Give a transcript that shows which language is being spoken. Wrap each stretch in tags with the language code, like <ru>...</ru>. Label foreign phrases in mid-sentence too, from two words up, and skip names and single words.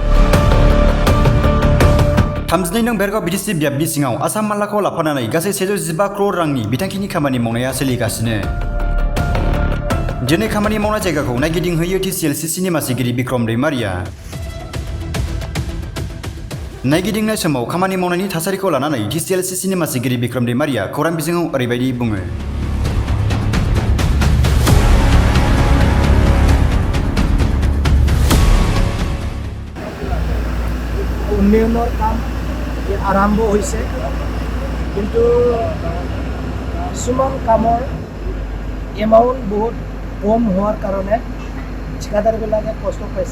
<brx>32 नं बेरगाव बिटिसि बियाबनि सिङाव आसाम मालाखौ लाफानानै गासै 115 क्रर रांनि बिथांखिनि खामानि मावनाया सोलिगासिनो। दिनै खामानि मावनाय जायगाखौ नायगिदिंहैयो टिसिएलसिसिनि मासिगिरि बिक्रम दैमारिया। नायगिदिंनाय समाव खामानि मावनायनि थासारिखौ लानानै टिसिएलसिसिनि मासिगिरि बिक्रम दैमारिया खौरां बिजोङाव ओरैबायदि बुङो।</brx> <as>উন্নয়নৰ কাম আৰম্ভ হৈছে, কিন্তু কিছুমান কামৰ এমাউণ্ট বহুত কম হোৱাৰ কাৰণে ঠিকাদাৰবিলাকে কষ্ট পাইছে।</as>